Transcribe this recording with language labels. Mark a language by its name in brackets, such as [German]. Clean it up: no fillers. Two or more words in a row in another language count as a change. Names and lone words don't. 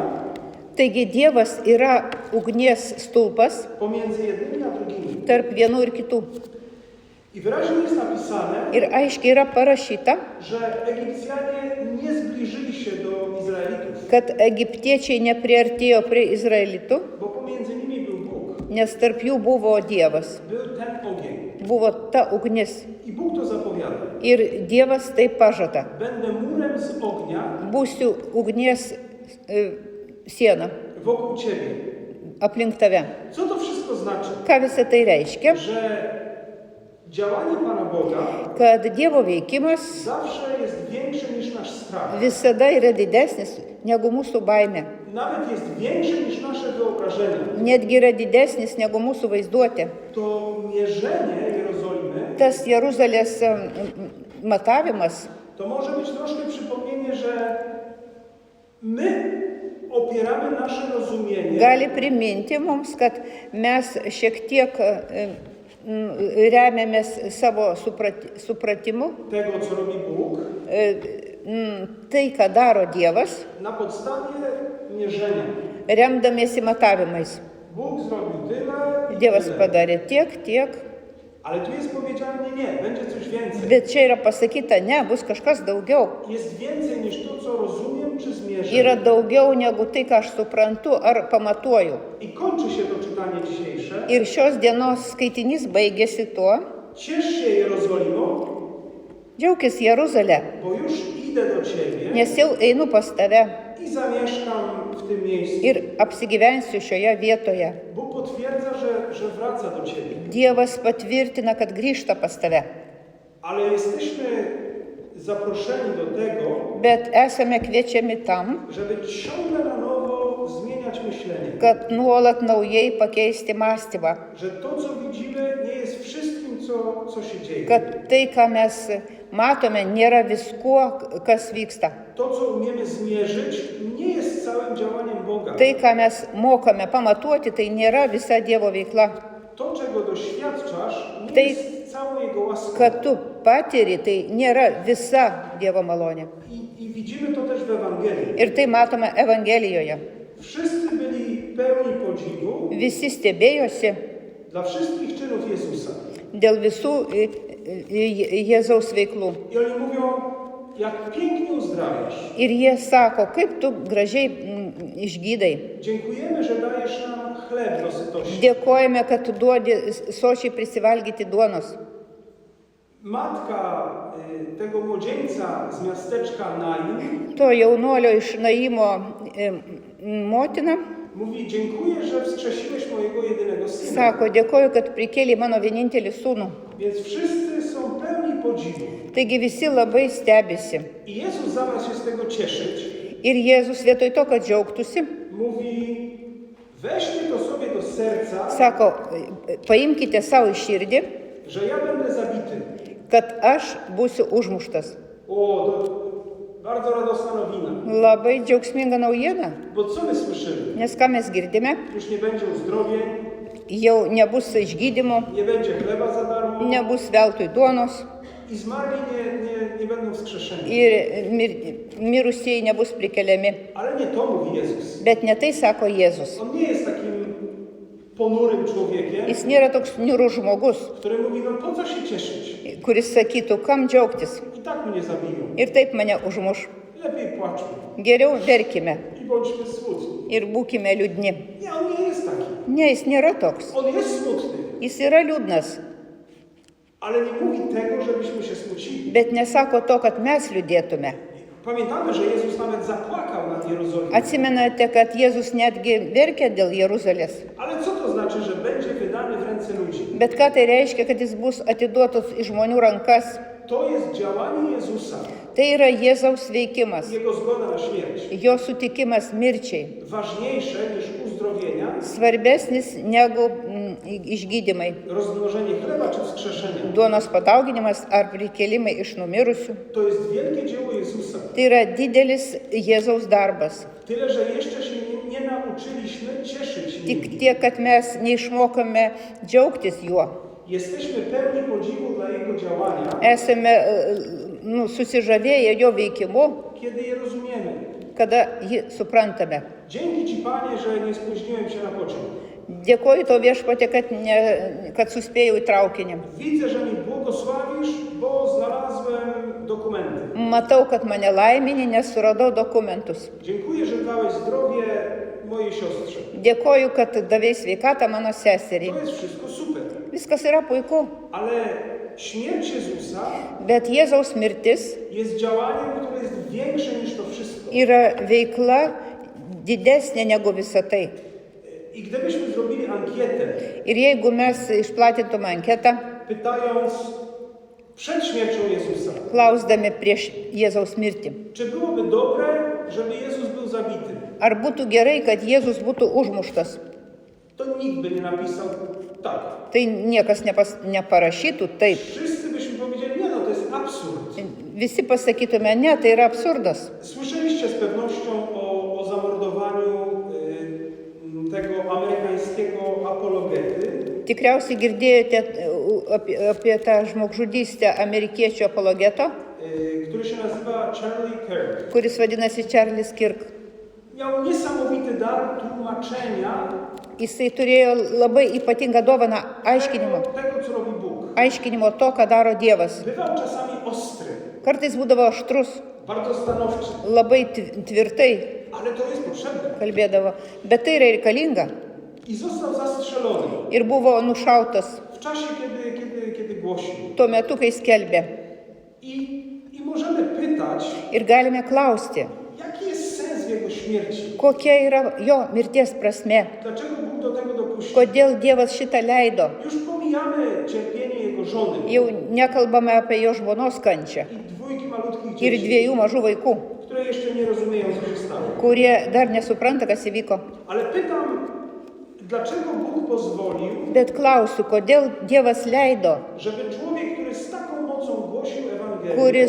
[Lithuanian] Taigi Dievas yra ugnies stulpas [Polish] pomiędzy jednymi a drugimi. [Lithuanian] tarp vienų ir kitų. [Polish] I wyraźnie jest napisane, [Lithuanian] Ir aiškiai yra parašyta, [Polish] że Egipcjanie nie zbliżyli się do Izraelitów, [Lithuanian] kad egiptiečiai nepriartėjo prie izraelitų, [Polish] bo pomiędzy nimi był Bóg. [Lithuanian] nes tarp jų buvo Dievas, [Polish] Był ten ogień. [Lithuanian] buvo ta ugnis. [Polish] I Bóg to zapowiada. [Lithuanian] Ir Dievas tai pažada. [Polish] Będę murem z ognia [Lithuanian] Būsiu ugnies siena [Polish] wokół ciebie. [Lithuanian] aplink tave. [Polish] Co to wszystko znaczy? [Lithuanian] Ką visą tai reiškia? [Polish] Że działanie Pana Boga [Lithuanian] Kad Dievo veikimas [Polish] zawsze jest większe niż nasz strach. [Lithuanian] visada yra didesnis negu mūsų baimė. [Polish] nawet jest większe niż nasze wyobrażenia. [Lithuanian] netgi yra didesnis negu mūsų vaizduotė. [Polish] To mierzenie Jerozolimy [Lithuanian] Tas Jeruzalės matavimas [Polish] to może być troszkę przypomnienie, że my opieramy nasze rozumienie [Lithuanian] gali priminti mums, kad mes šiek tiek remiamės savo supratimu, [Polish] tego, co robi Bóg, [Lithuanian] tai, ką daro Dievas, [Polish] na podstawie mierzenia. [Lithuanian] remdamiesi matavimais. [Polish] Bóg zrobił tyle i [Lithuanian] Dievas [Polish] tyle. [Lithuanian] padarė tiek, [Polish] Ale tu jest powiedziane, nie, będzie coś więcej. [Lithuanian] bet čia yra pasakyta, ne, bus kažkas daugiau. [Polish] Jest więcej niż to, co rozumiem czy zmierzę. [Lithuanian] Yra daugiau negu tai, ką aš suprantu ar pamatuoju. [Polish] I kończy się to czytanie dzisiejsze. [Lithuanian] Ir šios dienos skaitinys baigėsi tuo, [Polish] Ciesz się, Jerozolimo, [Lithuanian] džiaukis Jeruzalė, [Polish] bo już idę do Ciebie [Lithuanian] nes jau einu pas tave [Polish] i zamieszkam w tym miejscu. [Lithuanian] ir apsigyvensiu šioje vietoje. [Polish] Bóg potwierdza, że wraca do Ciebie. [Lithuanian] Dievas patvirtina, kad grįžta pas tave. [Polish] Ale jesteśmy zaproszeni do tego, [Lithuanian] Bet esame kviečiami tam, [Polish] żeby ciągle na nowo zmieniać myślenie. [Lithuanian] kad nuolat naujai pakeisti mąstymą. [Polish] Że to, co widzimy, nie jest wszystkim, co się dzieje. [Lithuanian] Kad tai, ką mes matome, nėra viskuo, kas vyksta. [Polish] To, co umiemy zmierzyć, nie jest całym działaniem Boga. [Lithuanian] Tai, ką mes mokame pamatuoti, tai nėra visa Dievo veikla. [Polish] To, czego doświadczasz, nie Tej- jest całą Jego łaską. [Lithuanian] Kad tu patiri, tai nėra visa Dievo malonė. [Polish] I widzimy to też w Ewangelii. [Lithuanian] Ir tai matome Evangelijoje. [Polish] Wszyscy byli pełni podziwu [Lithuanian] Visi stebėjosi [Polish] dla wszystkich czynów Jezusa. [Lithuanian] dėl visų Jėzaus veiklų. [Polish] I oni mówią, jak pięknie uzdrawiasz. [Lithuanian] Ir jie sako, kaip tu gražiai išgydai. [Polish] Dziękujemy, że dajesz nam chleb do sytości. [Lithuanian] Dėkojame, kad tu duodi sočiai prisivalgyti duonos. [Polish] Matka tego młodzieńca z miasteczka Nain [Lithuanian] To jaunuolio iš Naimo motina [Polish] mówi, dziękuję, że wskrzesiłeś mojego jedynego syna. [Lithuanian] sako, dėkoju, kad prikėlė mano vienintelį sūnų. [Polish] Więc wszyscy są pełni podziwu. [Lithuanian] Taigi visi labai stebisi. [Polish] I Jezus zamiast się z tego cieszyć, [Lithuanian] Ir Jėzus vietoj to, kad džiaugtųsi, [Polish] mówi, weźcie to sobie do serca, [Lithuanian] sako, paimkite savo į širdį, [Polish] że ja będę zabity. [Lithuanian] kad aš būsiu užmuštas. [Polish] O, to bardzo radosna nowina. [Lithuanian] Labai džiaugsminga naujiena, [Polish] Bo co my słyszymy? [Lithuanian] nes ką mes girdime, [Polish] Już nie będzie uzdrowień, [Lithuanian] jau nebus išgydymo, [Polish] nie będzie chleba za darmo [Lithuanian] nebus veltui duonos [Polish] i zmarli nie będą wskrzeszeni. [Lithuanian] ir mirusieji nebus prikeliami. [Polish] Ale nie to mówi Jezus. [Lithuanian] Bet ne tai sako Jėzus. [Polish] On nie jest takim ponurym człowiekiem, [Lithuanian] Jis nėra toks niūrus žmogus, [Polish] który mówi, no po co się cieszyć? [Lithuanian] kuris sakytų, kam džiaugtis. [Polish] I tak mnie zabiją. [Lithuanian] Ir taip mane užmuš. [Polish] Lepiej płaczmy [Lithuanian] Geriau verkime [Polish] i bądźmy smutni. [Lithuanian] ir būkime liūdni. [Polish] Nie, on nie jest taki. [Lithuanian] Ne, jis nėra toks. [Polish] On jest smutny, [Lithuanian] Jis yra liūdnas, [Polish] ale nie mówi tego, żebyśmy się smucili. [Lithuanian] bet nesako to, kad mes liūdėtume. [Polish] Pamiętamy, że Jezus nawet zapłakał nad Jerozolimą. [Lithuanian] Atsimenate, kad Jėzus netgi verkė dėl Jeruzalės. [Polish] Ale co to znaczy, że będzie wydany w ręce ludzi? [Lithuanian] Bet ką tai reiškia, kad jis bus atiduotas į žmonių rankas? [Polish] To jest działanie Jezusa, [Lithuanian] Tai yra Jėzaus veikimas, [Polish] Jego zgoda na śmierć. [Lithuanian] jo sutikimas mirčiai. [Polish] Ważniejsze niż uzdrowienia, [Lithuanian] Svarbesnis negu išgydymai. [Polish] rozmnożenie chleba czy wskrzeszenie. [Lithuanian] Duonos padauginimas ar prikėlimai iš numirusių. [Polish] To jest wielkie dzieło Jezusa. [Lithuanian] Tai yra didelis Jėzaus darbas. [Polish] Tyle, że jeszcze się nie nauczyliśmy cieszyć nim. [Lithuanian] Tik tiek, kad mes neišmokame džiaugtis juo. [Polish] Jesteśmy pełni podziwu dla Jego działania, [Lithuanian] Esame susižavėję jo veikimu, [Polish] kiedy je rozumiemy. [Lithuanian] kada jį suprantame. [Polish] Dzięki Ci, Panie, że nie spóźniłem się na pociąg. [Lithuanian] Dėkoju to viešpatė, kad suspėjau į traukinį. [Polish] Widzę, że mi błogosławisz, bo znalazłem dokumenty. [Lithuanian] Matau, kad mane laimini, nes suradau dokumentus. [Polish] Dziękuję, że dałeś zdrowie mojej siostrze. [Lithuanian] Dėkoju, kad davei sveikatą mano seseriai. [Polish] To jest wszystko super. [Lithuanian] Viskas yra puiku, [Polish] Ale śmierć Jezusa [Lithuanian] bet Jėzaus mirtis [Polish] jest działaniem, które jest większe niż to wszystko. [Lithuanian] yra veikla didesnė negu visa tai. [Polish] I gdybyśmy zrobili ankietę, [Lithuanian] Ir jeigu mes išplatintume anketą, [Polish] pytając przed śmiercią Jezusa, [Lithuanian] klausdami prieš Jėzaus mirtį, [Polish] czy byłoby dobre, żeby Jezus był zabity? [Lithuanian] Ar būtų gerai, kad Jėzus būtų užmuštas? [Polish] To nikt by nie napisał tak. [Lithuanian] Tai niekas neparašytų taip. [Polish] Wszyscy byśmy powiedzieli, nie no, to jest absurd. [Lithuanian] Visi pasakytume, ne, tai yra absurdas. [Polish] Słyszeliście z pewnością o zamordowaniu tego amerykańskiego apologety, [Lithuanian] Tikriausiai girdėjote apie tą žmogžudystę amerikiečių apologeto, [Polish] który się nazywa Charlie Kirk. [Lithuanian] kuris vadinasi Charles Kirk. [Polish] Miał niesamowity dar tłumaczenia [Lithuanian] Jisai turėjo labai ypatingą dovaną [Polish] tego, co robi Bóg. [Lithuanian] aiškinimo to, ką daro Dievas. [Polish] Bywał czasami ostry, [Lithuanian] Kartais būdavo aštrus, [Polish] bardzo stanowczy, [Lithuanian] labai tvirtai [Polish] ale to jest potrzebne. [Lithuanian] kalbėdavo, bet tai yra reikalinga. [Polish] I został zastrzelony [Lithuanian] Ir buvo nušautas [Polish] w czasie, kiedy głosił. [Lithuanian] tuo metu, kai skelbė. [Polish] I możemy pytać, [Lithuanian] Ir galime klausti, [Polish] jaki jest sens w jego śmierci? [Lithuanian] kokia yra jo mirties prasme, [Polish] Dlaczego Bóg do tego dopuścił? [Lithuanian] kodėl Dievas šitą leido. [Polish] Już pomijamy cierpienie jego żony [Lithuanian] Jau nekalbame apie jo žmonos kančią [Polish] i dwójki malutkich [Lithuanian] ir [Polish] dzieci, [Lithuanian] dviejų mažų vaikų, [Polish] które jeszcze nie rozumieją, co się stało. [Lithuanian] kurie dar nesupranta, kas įvyko. [Polish] Ale pytam, dlaczego Bóg pozwolił, [Lithuanian] Bet klausiu, kodėl Dievas leido, [Polish] żeby człowiek, który z taką mocą głosił Ewangelię,